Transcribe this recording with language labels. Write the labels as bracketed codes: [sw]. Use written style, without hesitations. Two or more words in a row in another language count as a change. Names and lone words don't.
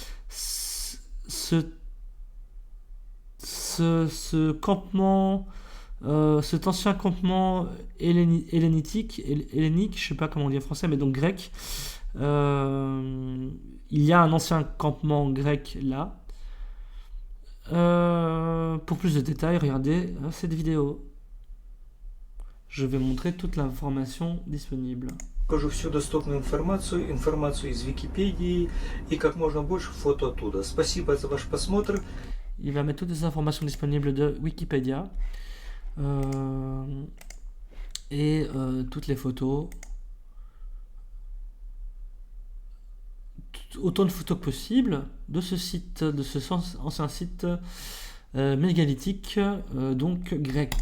[fr] Ce campement, cet ancien campement hellénique, je sais pas comment on dit en français, mais donc grec. Il y a un ancien campement grec là. Pour plus de détails, regardez cette vidéo. Je vais montrer toute l'information disponible. [ru] Покажу всю доступную информацию из Википедии и как можно больше фото оттуда. Спасибо за ваш просмотр. [fr] Il va mettre toutes les informations disponibles de Wikipédia et toutes les photos. Autant de photos que possible de ce site, de ce ancien site mégalithique, donc grec.